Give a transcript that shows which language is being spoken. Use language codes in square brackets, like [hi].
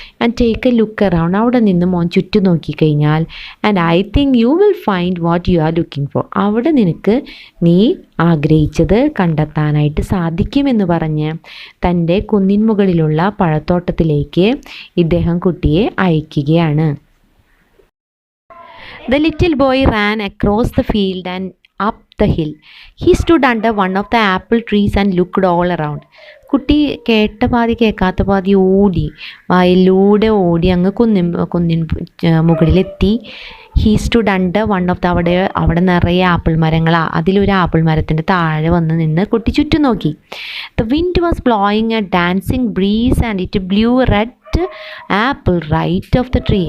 [en] and take a look around, [ml] അവിടെ നിന്ന് മോൻ ചുറ്റും നോക്കിക്കഴിഞ്ഞാൽ [en] And I think you will find what you are looking for. [ml] അവിടെ നിനക്ക് നീ ആഗ്രഹിച്ചത് കണ്ടെത്താനായിട്ട് സാധിക്കുമെന്ന് പറഞ്ഞ് തൻ്റെ കുന്നിൻ മുകളിലുള്ള പഴത്തോട്ടത്തിലേക്ക് ഇദ്ദേഹം കുട്ടിയെ അയക്കുകയാണ്. [en] The little boy ran across the field and up the hill. He stood under one of the apple trees and looked all around. [ml] കുട്ടി കേട്ട പാതി കേൾക്കാത്ത പാതി ഓടി, വയലിലൂടെ ഓടി അങ്ങ് കുന്നിൻ മുകളിലെത്തി. [en] he stood under one of the, [ml] അവിടെ നിറയെ ആപ്പിൾ മരങ്ങളാണ്. അതിലൊരു ആപ്പിൾ മരത്തിൻ്റെ താഴെ വന്ന് നിന്ന് കുട്ടി ചുറ്റും നോക്കി. [en] The wind was blowing a dancing breeze and it blew red apple right off the tree.